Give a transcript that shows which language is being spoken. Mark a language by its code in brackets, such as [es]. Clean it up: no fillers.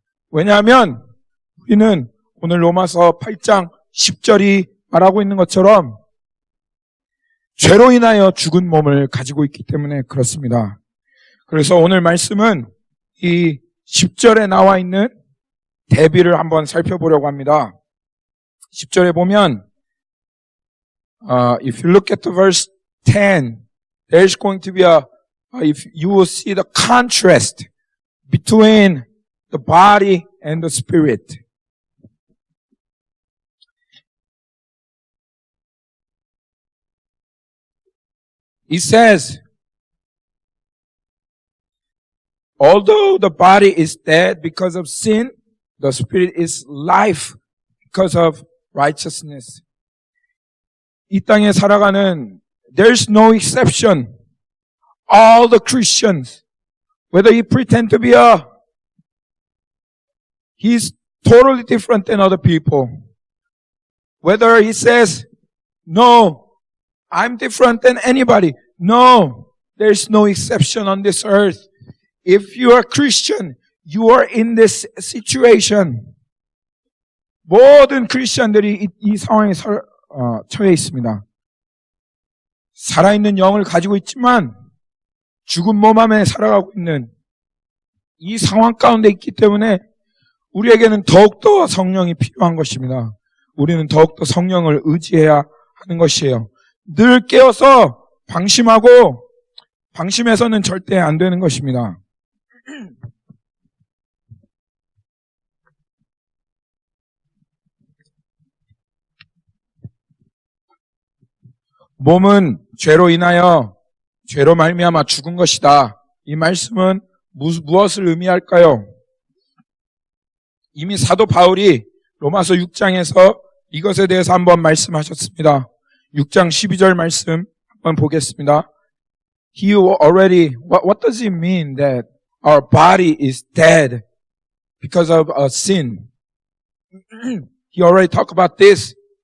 [ko] 왜냐하면 우리는 오늘 로마서 8장 10절이 말하고 있는 것처럼 죄로 인하여 죽은 몸을 가지고 있기 때문에 그렇습니다. 그래서 오늘 말씀은 이 10절에 나와 있는 대비를 한번 살펴보려고 합니다. 10절에 보면 [en] if you look at the verse 10, there's going to be if you will see the contrast between the body and the spirit. It says, although the body is dead because of sin, the spirit is life because of righteousness. [ko] 이 땅에 살아가는 [en] there's no exception. All the Christians, whether he pretend to be he's totally different than other people. Whether he says, no, I'm different than anybody. No, there's no exception on this earth. If you are Christian, you are in this situation. [ko] 모든 크리스천들이 이 상황에 처해 있습니다. 살아있는 영을 가지고 있지만 죽은 몸 안에 살아가고 있는 이 상황 가운데 있기 때문에 우리에게는 더욱더 성령이 필요한 것입니다. 우리는 더욱더 성령을 의지해야 하는 것이에요. 늘 깨어서 방심하고 방심해서는 절대 안 되는 것입니다. 몸은 죄로 인하여 죄로 말미암아 죽은 것이다. 이 말씀은 무엇을 의미할까요? 이미 사도 바울이 로마서 6장에서 이것에 대해서 한번 말씀하셨습니다. 6장 12절 말씀 한번 보겠습니다. [en] He already, what does it mean that our body is dead because of a sin? He already talked about this.